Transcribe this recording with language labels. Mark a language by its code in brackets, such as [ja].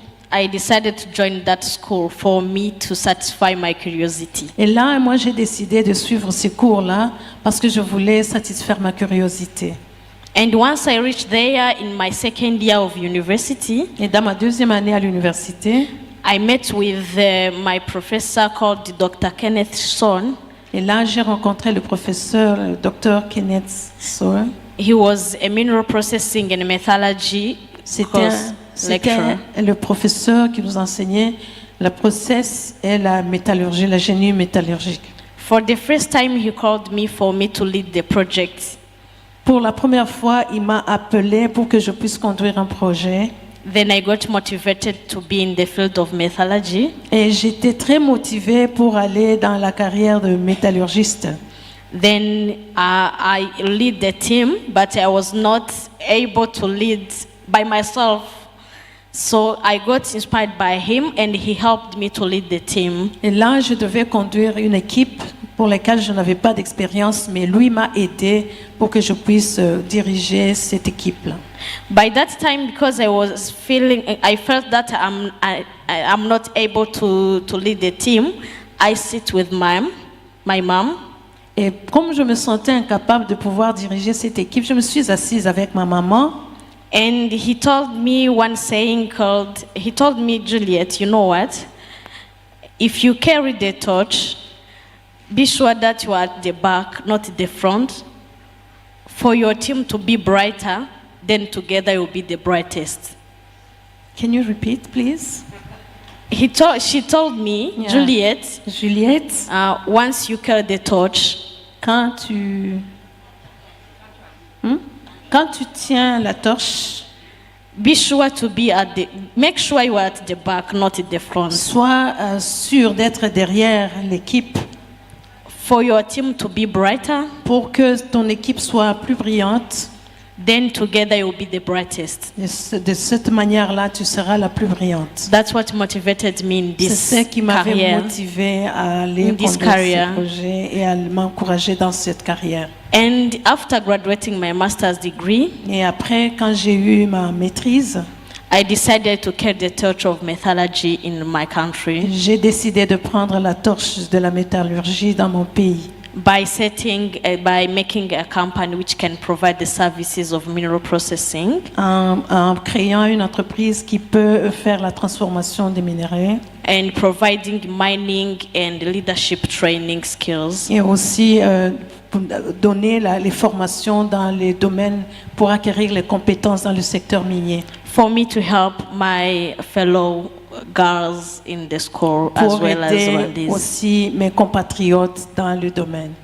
[en] I decided to join that school for me to satisfy my curiosity. [fr] Et là, moi, j'ai décidé de suivre ces cours-là parce que je voulais satisfaire ma curiosité. [en] And once I reached there in my second year of university, [fr] et dans ma deuxième année à l'université, [en] I met with my professor called Dr. Kenneth Son. [fr] Et là, j'ai rencontré le professeur Dr. Kenneth Son. [en] He was a mineral processing and metallurgy [fr] C'était le professeur qui nous enseignait le process et la métallurgie, la génie métallurgique. [en] For the first time, he called me for me to lead the project. [fr] Pour la première fois, il m'a appelé pour que je puisse conduire un projet. [en] Then I got motivated to be in the field of metallurgy. [fr] Et j'étais très motivée pour aller dans la carrière de métallurgiste. [en] Then I lead the team, but I was not able to lead by myself. So I got inspired by him and he helped me to lead the team. [fr] Et là, je devais conduire une équipe pour laquelle je n'avais pas d'expérience, mais lui m'a aidé pour que je puisse diriger cette équipe-là. [en] By that time, because I felt that I'm not able to lead the team, I sit with my mom. [fr] Et comme je me sentais incapable de pouvoir diriger cette équipe, je me suis assise avec ma maman. [en] And he told me one saying he told me, Juliet, you know what? If you carry the torch, be sure that you are at the back, not the front. For your team to be brighter, then together you will be the brightest. Can you repeat, please? She told me, yeah. Juliette, once you carry the torch, [fr] quand tu tiens la torche, [en] be sure to be make sure you are at the back, not at the front. [fr] Sois sûr d'être derrière l'équipe. [en] For your team to be brighter, [fr] pour que ton équipe soit plus brillante, [en] then together you will be the brightest. [fr] De cette manière-là, tu seras la plus brillante. [en] That's what motivated me in this [fr] C'est ce qui m'avait motivé à aller conduire ce projet et à m'encourager dans cette carrière. [en] And after graduating my master's degree, [fr] et après, quand j'ai eu ma maîtrise, [en] I decided to carry the torch of metallurgy in my country. [fr] J'ai décidé de prendre la torche de la métallurgie dans mon pays. [en] By making a company which can provide the services of mineral processing. [fr] En créant une entreprise qui peut faire la transformation des minéraux. [en] And providing mining and leadership training skills. [fr] Et aussi donner les formations dans les domaines pour acquérir les compétences dans le secteur minier. [en] For me to help my fellow girls in the school as well as [fr] pour aussi mes compatriotes dans le domaine.